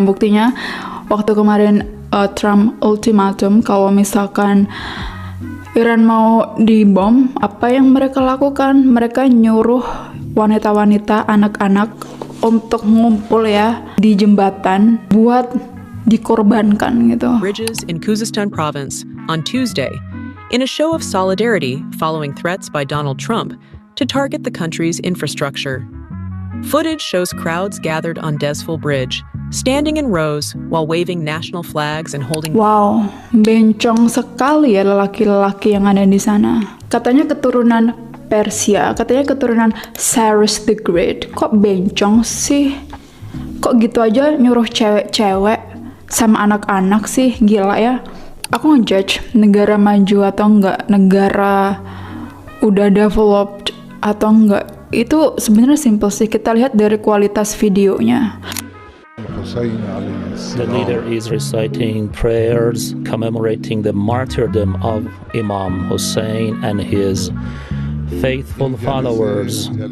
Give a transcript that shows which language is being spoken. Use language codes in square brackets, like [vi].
[id] Buktinya waktu kemarin Trump ultimatum kalau misalkan Iran mau dibom, apa yang mereka lakukan? Mereka nyuruh wanita-wanita, anak-anak untuk ngumpul ya di jembatan buat dikorbankan gitu. [en] Bridges in Khuzestan province on Tuesday in a show of solidarity following threats by Donald Trump to target the country's infrastructure. Footage shows crowds gathered on Desful Bridge, standing in rows while waving national flags and holding. [id] Wow, bencong sekali ya lelaki-lelaki yang ada di sana. Katanya keturunan Persia, katanya keturunan Cyrus the Great. Kok bencong sih? Kok gitu aja nyuruh cewek-cewek sama anak-anak sih? Gila ya. Aku ngejudge negara maju atau enggak, negara udah developed atau enggak, itu sebenarnya simple sih. Kita lihat dari kualitas videonya. [en] The leader is reciting prayers commemorating the martyrdom of Imam Hussein and his faithful followers.